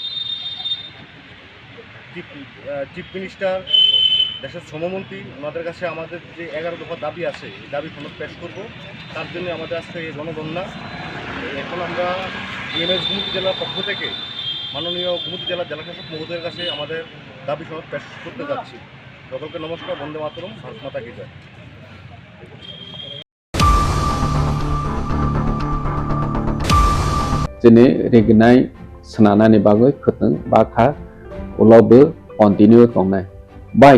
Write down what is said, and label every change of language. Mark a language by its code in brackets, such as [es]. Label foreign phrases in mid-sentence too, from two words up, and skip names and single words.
[bn] চিফ মিনিস্টার, দেশের শ্রমমন্ত্রী, ওনাদের কাছে আমাদের যে 11 দফা দাবি আছে এই দাবি ফলক পেশ করব। তার জন্য আমাদের আজকে এই গণধর্ণা। এখন আমরা বিএমএস গোমতী জেলার পক্ষ থেকে মাননীয় গোমতী জেলার জেলাশাসক মহোদয়ের কাছে আমাদের দাবি ফলক পেশ করতে যাচ্ছি। সকলকে নমস্কার, বন্দে মাতরম, [hi] भारत माता की जय। [trp] Jene regnai senana ni bagoi khuteng bakha ulaubo continue tongnai. Baik